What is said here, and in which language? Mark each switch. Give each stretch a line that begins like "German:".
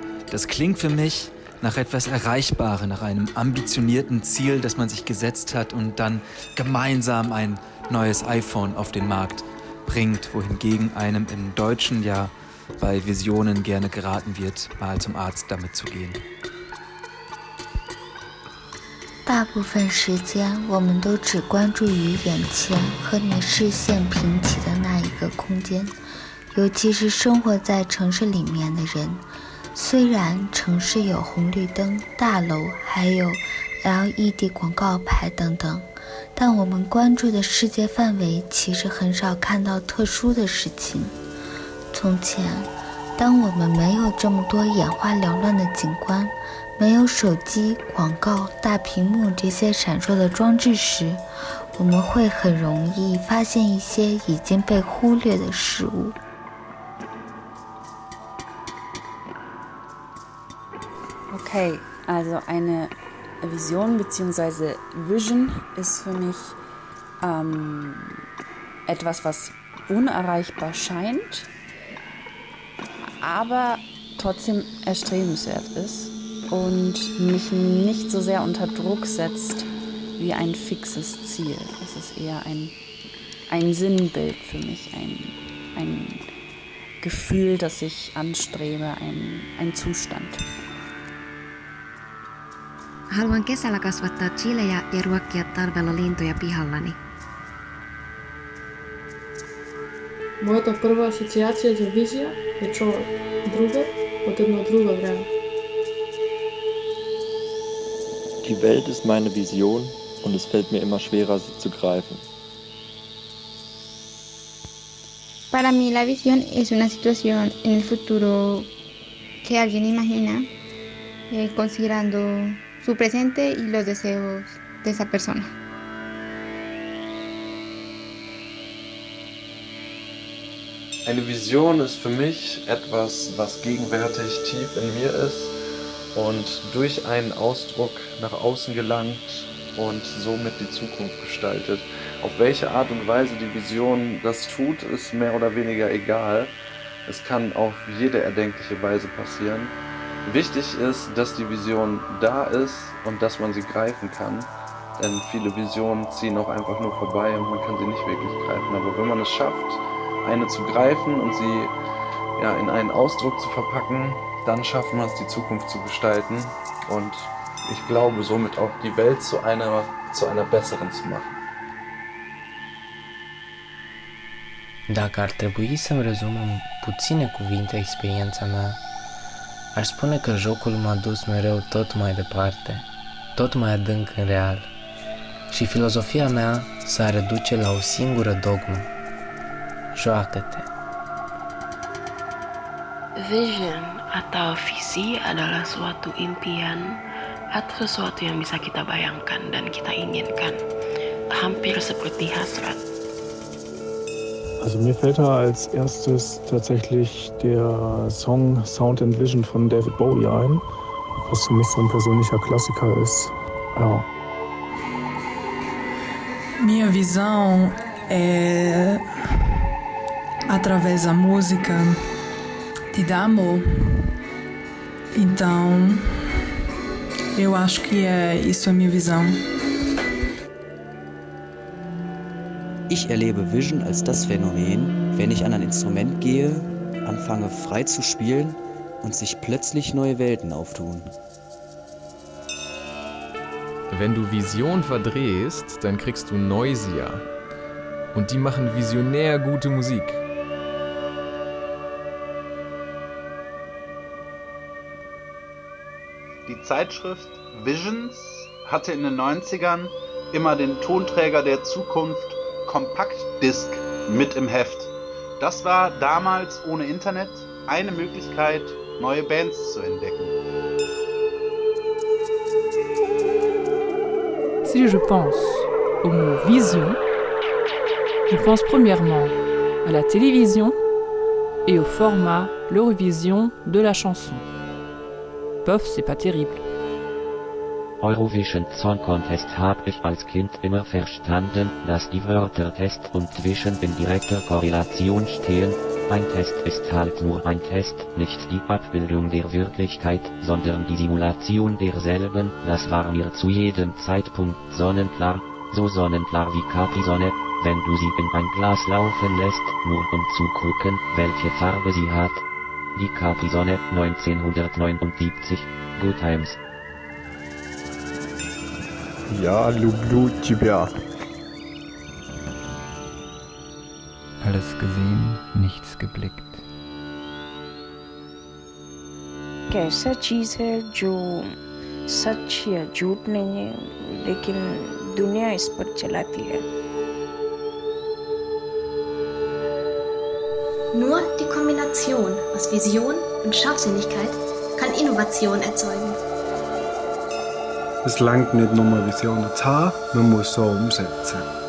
German: Das klingt für mich nach etwas Erreichbarem, nach einem ambitionierten Ziel, das man sich gesetzt hat und dann gemeinsam ein neues iPhone auf den Markt bringt, wohingegen einem im Deutschen ja bei Visionen gerne geraten wird, mal zum Arzt damit zu gehen.
Chinese: 大部分时间，我们都只关注于眼前和你视线平齐的那一个空间，尤其是生活在城市里面的人。虽然城市有红绿灯、大楼，还有 LED 广告牌等等，但我们关注的世界范围其实很少看到特殊的事情。从前，当我们没有这么多眼花缭乱的景观，没有手机、广告、大屏幕这些闪烁的装置时，我们会很容易发现一些已经被忽略的事物。
German: Okay, also eine Vision bzw. Vision ist für mich etwas, was unerreichbar scheint, aber trotzdem erstrebenswert ist und mich nicht so sehr unter Druck setzt wie ein fixes Ziel. Es ist eher ein Sinnbild für mich, ein Gefühl, das ich anstrebe, ein Zustand.
Finnish: Haluan kesällä kasvattaa chilejä ja ruokkia talvella lintuja pihallani.
Macedonian: Моята прва асоциација за визија е човек, другар од едно друго време.
German: Die Welt ist meine Vision und es fällt mir immer schwerer, sie zu greifen.
Spanish: Para mí la visión es una situación en el futuro que alguien imagina considerando su presente y los deseos de esa persona.
German: Eine Vision ist für mich etwas, was gegenwärtig tief in mir ist und durch einen Ausdruck nach außen gelangt und somit die Zukunft gestaltet. Auf welche Art und Weise die Vision das tut, ist mehr oder weniger egal. Es kann auf jede erdenkliche Weise passieren. Wichtig ist, dass die Vision da ist und dass man sie greifen kann, denn viele Visionen ziehen auch einfach nur vorbei und man kann sie nicht wirklich greifen. Aber wenn man es schafft, eine zu greifen und sie in einen Ausdruck zu verpacken, dann schafft man es, die Zukunft zu gestalten und ich glaube somit auch die Welt zu einer besseren zu machen.
Romanian: Dacă ar trebui să-mi rezum în puține cuvinte experiența mea, aș spune că jocul m-a dus mereu tot mai departe, tot mai adânc în real, și filozofia mea s-a reduce la o singură dogmă: joacă-te.
Indonesian: Vision atau visi adalah suatu impian atau sesuatu yang bisa kita bayangkan dan kita inginkan, hampir seperti hasrat.
German: Also mir fällt da als erstes tatsächlich der Song Sound and Vision von David Bowie ein, was für mich so ein persönlicher Klassiker ist. Ja.
Portuguese: Minha visão é através da música de Damo. Então, eu acho que isso é a minha visão.
German: Ich erlebe Vision als das Phänomen, wenn ich an ein Instrument gehe, anfange frei zu spielen und sich plötzlich neue Welten auftun. Wenn du Vision verdrehst, dann kriegst du Noisia. Und die machen visionär gute Musik. Die Zeitschrift Visions hatte in den 90ern immer den Tonträger der Zukunft Compact-Disc mit im Heft. Das war damals ohne Internet eine Möglichkeit, neue Bands zu entdecken.
French: Si je pense au mot vision, je pense premièrement à la télévision et au format l'Eurovision de la chanson. Bof, c'est pas terrible.
German: Eurovision Song Contest habe ich als Kind immer verstanden, dass die Wörter Test und Vision in direkter Korrelation stehen, Ein Test ist halt nur ein Test, nicht die Abbildung der Wirklichkeit, sondern die Simulation derselben. Das war mir zu jedem Zeitpunkt sonnenklar, so sonnenklar wie Capri-Sonne, wenn du sie in ein Glas laufen lässt, nur um zu gucken, welche Farbe sie hat. Die Capri-Sonne, 1979, Good Times.
Russian: Ja, люблю тебя.
German: Alles gesehen, nichts geblickt.
Hindi: कैसा चीज़ है जो सच या झूठ नहीं है, लेकिन दुनिया इस पर चलाती है.
German: Nur die Kombination aus Vision und Scharfsinnigkeit kann Innovation erzeugen. Es langt nicht nur Visionen zu haben, man muss so umsetzen.